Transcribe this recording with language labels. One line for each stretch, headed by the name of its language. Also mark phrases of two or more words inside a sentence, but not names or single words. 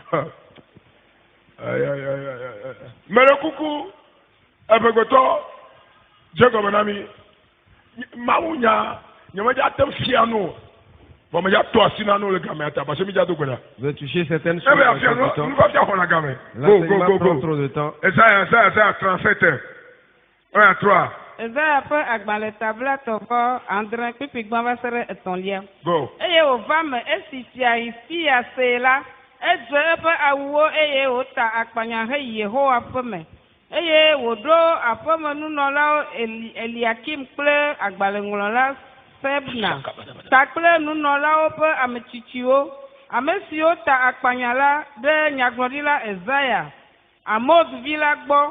French: Mais le coucou, Jacob Nami, Maounia, Yamaja Fiano, bon, mais il y a toi, sinon le gamin, parce que je veux toucher certaines choses. Go. Prend trop de temps. Et ça, 37 heures. 1 à 3.
Ewe: Eve agbalẽ tabla tɔvɔ andre kpikpi gbã va se ɖe etɔ̃lia. Go. Eye wòva me esi fia yi fia se la, edze eƒe awuwo eye wòta akpanya heyi Yehowa ƒe me. Eye wòɖo aƒemenunɔlawo Eliakim kple agbalẽŋlɔla Sebna kpakple nunɔlawo ƒe ametsitsiwo, ame siwo ta akpanya la ɖe nyagblɔɖila Ezaya, Amoz vi la gbɔ.